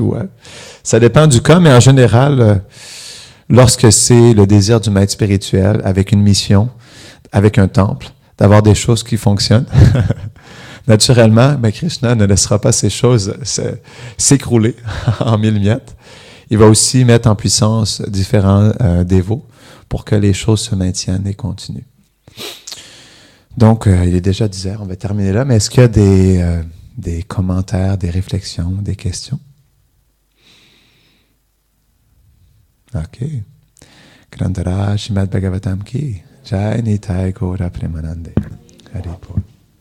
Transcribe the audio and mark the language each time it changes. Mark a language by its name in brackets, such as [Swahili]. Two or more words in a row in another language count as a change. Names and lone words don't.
[French] Ça dépend du cas, mais en général, lorsque c'est le désir du maître spirituel, avec une mission, avec un temple, d'avoir des choses qui fonctionnent, naturellement, Krishna ne laissera pas ces choses s'écrouler en mille miettes. Il va aussi mettre en puissance différents dévots pour que les choses se maintiennent et continuent. Donc, il est déjà 10 heures, on va terminer là, mais est-ce qu'il y a des commentaires, des réflexions, des questions? OK. [Hindi] ग्रन्दर श्रीमद् भागवतम् की जय निताई गौर प्रेमानन्दे. Haripur.